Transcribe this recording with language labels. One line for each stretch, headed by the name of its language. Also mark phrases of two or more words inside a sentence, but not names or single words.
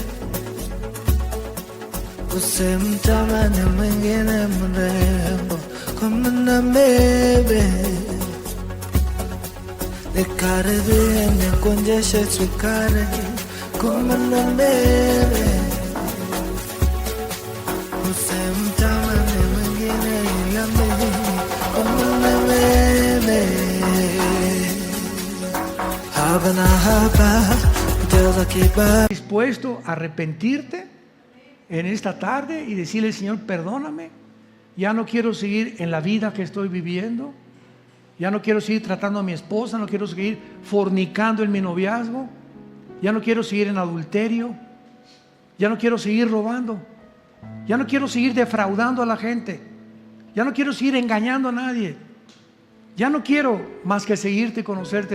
Swahili: usimtamani mwingine mrembo kama na bebe, nikaribie nikuonjeshe sukari kama na bebe, usimtamani mwingine ila mimi kama na bebe.
Spanish: Dispuesto a arrepentirte en esta tarde y decirle: Señor, perdóname, ya no quiero seguir en la vida que estoy viviendo, ya no quiero seguir tratando a mi esposa, no quiero seguir fornicando en mi noviazgo, ya no quiero seguir en adulterio, ya no quiero seguir robando, ya no quiero seguir defraudando a la gente, ya no quiero seguir engañando a nadie, ya no quiero más que seguirte y conocerte.